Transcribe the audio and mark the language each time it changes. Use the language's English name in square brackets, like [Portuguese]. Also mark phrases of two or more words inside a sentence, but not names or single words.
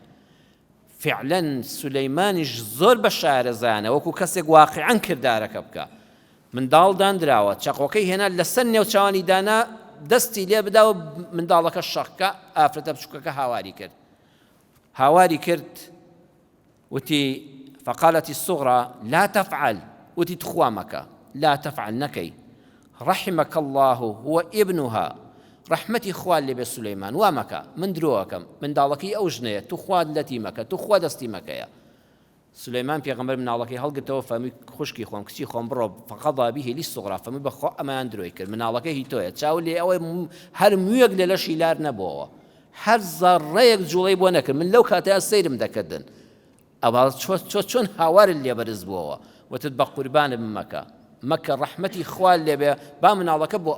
[Central Kurdish] فعلا سولەیمانیش زۆر بە شارەزانە وەکو کەسێک واقعاً کردارەکە بکە منداڵ دانراوە چەقۆکەی هێنا لەسەر نێوچوانی دانا دەستی لێ بدا و منداڵەکە شەقکە ئافرەتە بچووکەکە هاواری کرد وتی [Arabic] فقالت الصغرى لا تفعل [Central Kurdish] وتی تخوا مەکە [Arabic] لا تفعل [Central Kurdish] نەکەی [Arabic] رحمك الله هو ابنها [Central Kurdish] رحمەتی خوال لێ بێ سولەیمان وا مەکە من درۆەکەم منداڵەکەی ئەو ژنەیە تو خواد لەتی مەکە تو خوا دەستی مەکەیە سولەیمان پێغەمبەر مناڵەکەی هەڵگرتەوە فەرمووی خوشکی خۆم کچی خۆم بڕۆ [Arabic] فقەضا به للصغرى [Central Kurdish] فەرمووی بەخوا ئەمەیان درۆی کرد مناڵەکە هی تۆیە چاو لێ ئەوەی هەر موویەک لێ لەشی لار نەبووەوە هەر زەڕەیەک جوڵەی بۆ نەکرد من لەو کاتەیە سەیرم دەکردن ئەوە چۆن هاوارت لێ بەرز بووەوە وتت بە قوربانم مەکە ڕەحمەتی خوال لێ بێ با مناڵەکە بۆ